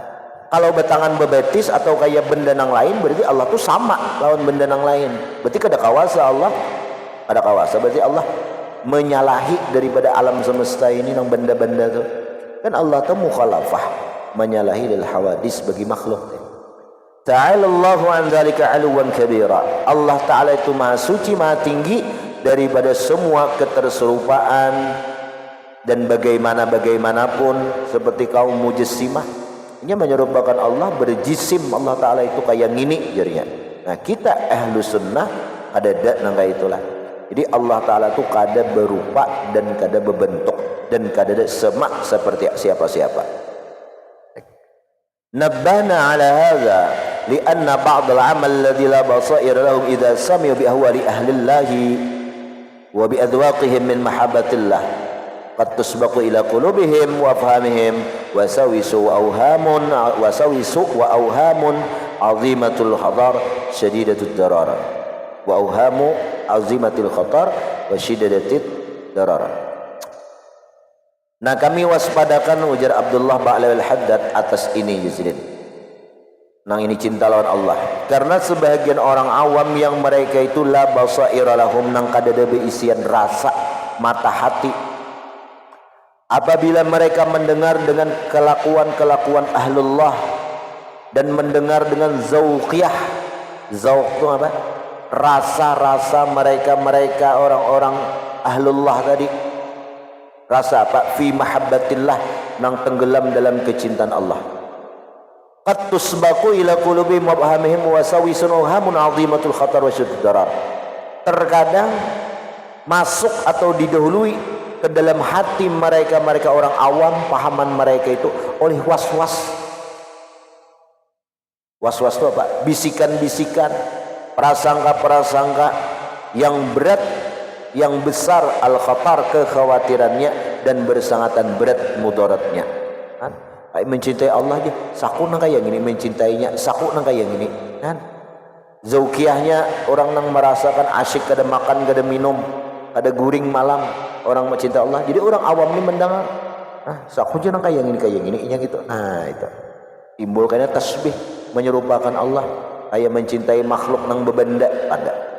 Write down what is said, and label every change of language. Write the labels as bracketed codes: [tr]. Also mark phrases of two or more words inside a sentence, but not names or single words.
[bjn] Kalau betangan bebetis atau kaya benda nang lain berarti Allah tu sama lawan benda nang lain, berarti kada kawasa Allah, ada kawasa berarti Allah menyalahi daripada alam semesta ini nang benda-benda tu kan. Allah tu mukhalafah, menyalahi [ar] للحوادث [bjn] bagi makhluk. [ar] تعالى الله عن ذلك علوا كبيرا. [bjn] Allah Ta'ala itu maha suci, maha tinggi daripada semua keterserupaan dan bagaimanapun seperti kaum mujassimah. Ini menyerupakan Allah berjisim. Allah Ta'ala itu kayak ngini jadinya. Nah kita [ar] أهل سنة [bjn] ada dak nang kayak itulah. Jadi Allah Ta'ala itu kada berupa dan kada berbentuk dan kada semak seperti siapa-siapa. [ar] نبهنا على هذا لأن بعض العمل الذي لا بصائر لهم إذا سمعوا بأحوال أهل الله وبأذواقهم من محبة الله قد تسبق إلى قلوبهم وأفهامهم ووساوس وأوهام عظيمة الخطر شديدة الضرر وأوهام عظيمة الخطر وشديدة الضرر. [bjn] Nah kami waspadakan, ujar Abdullah Ba'la al-Haddad, atas ini Yazidin. Nang ini cinta lawan Allah. Karena sebahagian orang awam yang mereka itu [ar] لا بصائر لهم, [bjn] nang kadada beisian rasa mata hati. Apabila mereka mendengar dengan kelakuan-kelakuan ahlullah dan mendengar dengan zauqiyah. Zauq itu apa? Rasa-rasa mereka orang-orang ahlullah tadi. Rasa apa? [ar] في محبة الله, [bjn] nang tenggelam dalam kecintaan Allah. [ar] قد تسبق إلى قلوبهم وأفهامهم ووساوس هام عظيمة الخطر وشديد الضرر. [bjn] Terkadang masuk atau didahului ke dalam hati mereka orang awam, pahaman mereka itu oleh was-was. Was-was itu apa? Bisikan-bisikan, prasangka-prasangka yang berat, yang besar, al-khatar, kekhawatirannya, dan bersangatan berat mudaratnya. Kan? Kayak mencintai Allah aja, saku nang kayak gini, mencintainya saku nang kayak gini. Kan? Zauqiyahnya orang nang merasakan asyik kada makan, kada minum, kada guring malam, orang mencintai Allah. Jadi orang awam ini mendengar, saku aja nang kayak gini, gitu. Nah itu timbulkannya tasbih, menyerupakan Allah, kayak mencintai makhluk nang bebenda ada.